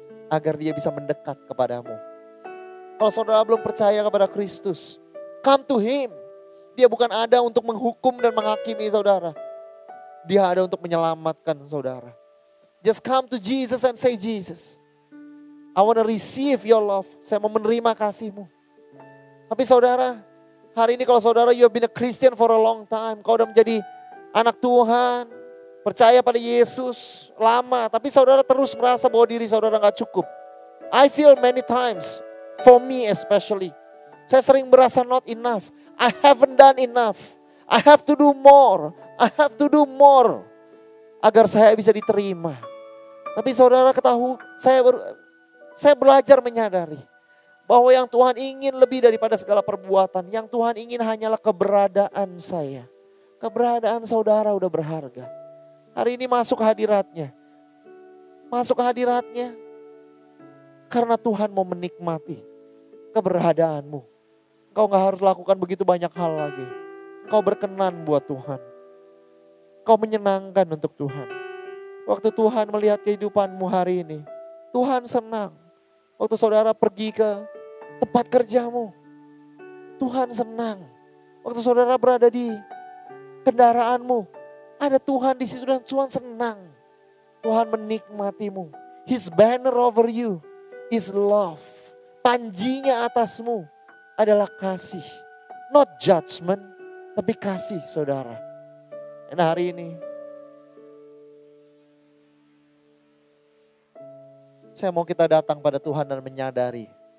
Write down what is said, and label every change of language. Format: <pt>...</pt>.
<id>Agar Dia bisa mendekat kepadamu. Kalau saudara belum percaya kepada Kristus,</id> <en>come to Him.</en> <id>Dia bukan ada untuk menghukum dan menghakimi saudara. Dia ada untuk menyelamatkan saudara.</id> <en>Just come to Jesus and say, Jesus, I want to receive your love.</en> <id>Saya mau menerima kasih-Mu. Tapi saudara, hari ini kalau saudara</id> <en>you have been a Christian for a long time.</en> <id>Kau udah menjadi anak Tuhan, percaya pada Yesus lama. Tapi saudara terus merasa bahwa diri saudara gak cukup.</id> <en>I feel many times, for me especially.</en> <id>Saya sering merasa</id> <en>not enough. I haven't done enough. I have to do more. I have to do more.</en> <id>Agar saya bisa diterima. Tapi saudara ketahui, saya belajar menyadari. Bahwa yang Tuhan ingin lebih daripada segala perbuatan. Yang Tuhan ingin hanyalah keberadaan saya. Keberadaan saudara udah berharga. Hari ini masuk hadiratnya. Masuk hadiratnya. Karena Tuhan mau menikmati keberadaanmu. Kau gak harus lakukan begitu banyak hal lagi. Kau berkenan buat Tuhan. Kau menyenangkan untuk Tuhan. Waktu Tuhan melihat kehidupanmu hari ini, Tuhan senang. Waktu saudara pergi ke tempat kerjamu, Tuhan senang. Waktu saudara berada di kendaraanmu, ada Tuhan di situ dan Tuhan senang. Tuhan menikmatimu.</id> <en>His banner over you is love.</en> <id>Panjinya atasmu adalah kasih.</id> <en>Not judgment,</en> <id>tapi kasih saudara. Dan hari ini, saya mau kita datang pada Tuhan dan menyadari.</id>